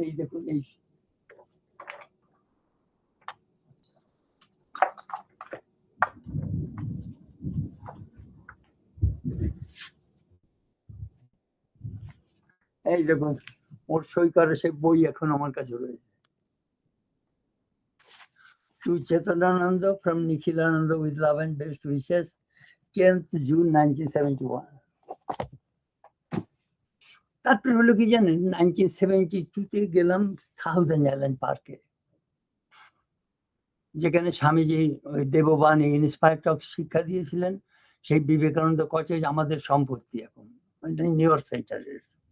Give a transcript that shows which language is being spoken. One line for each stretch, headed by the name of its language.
Bangla: এই দেখুন, এই দেখুন ওর সই করা সেই বই এখন আমার কাছে রয়েছে।
English: To Chetanananda from Nikhilananda with love and best wishes, 10th June 1971.
Bangla: তারপরে হলো কি জানেন, 1972-তে গেলাম থাউজেন্ড আইল্যান্ড পার্কে, যেখানে স্বামীজি ওই দেববাণী ইন্সপায়ার টক শিক্ষা দিয়েছিলেন। সেই বিবেকানন্দ কটেজ আমাদের সম্পত্তি এখন, নিউ ইয়র্ক সেন্টারের।